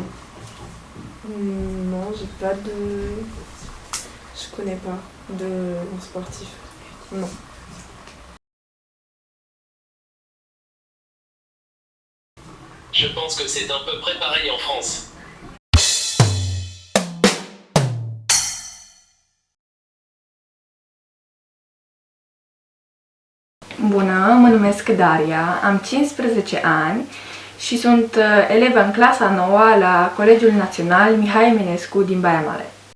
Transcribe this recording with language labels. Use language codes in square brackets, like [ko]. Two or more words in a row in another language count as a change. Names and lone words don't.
[fr] Non, j'ai pas de... Je connais pas de sportif. Non. Je pense que c'est à peu près pareil en France. [ro] Bună, mă numesc Daria, am 15 ani și sunt elevă în clasa 9 la Colegiul Național Mihai Eminescu din Baia Mare.